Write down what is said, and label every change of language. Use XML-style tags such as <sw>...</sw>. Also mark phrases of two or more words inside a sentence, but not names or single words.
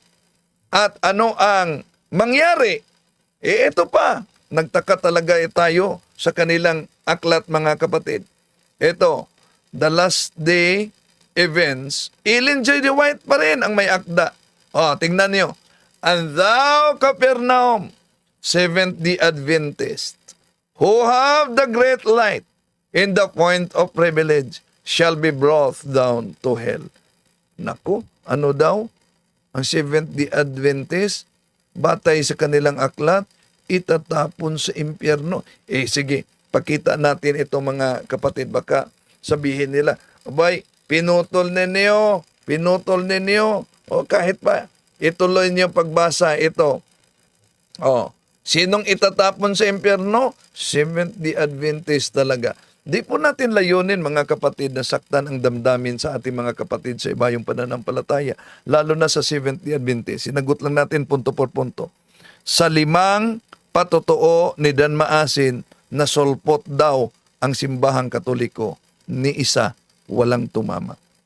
<tl>At ano ang mangyari? Ito pa, nagtaka talaga tayo sa kanilang aklat, mga kapatid. Ito, The Last Day Events, Ellen J. White pa rin ang may akda. Tingnan nyo.</tl> <en>And thou, Capernaum, Seventh-day Adventist, who have the great light in the point of privilege, shall be brought down to hell.</en> <tl>Naku, ano daw? Ang Seventh-day Adventist, batay sa kanilang aklat, itatapon sa impyerno. Sige, pakita natin ito, mga kapatid. Baka sabihin nila, abay, pinutol ninyo. O kahit pa, ituloy niyo pagbasa ito. Sinong itatapon sa impyerno? Seventh-day Adventist talaga. Di po natin layunin, mga kapatid, na saktan ang damdamin sa ating mga kapatid sa ibayong pananampalataya, lalo na sa Seventh-day Adventist. Sinagot lang natin</tl> <es>punto por punto.</es> <tl>Sa 5 patotoo ni Dan Maasin na solpot daw ang simbahang Katoliko, ni isa walang tumama.</tl>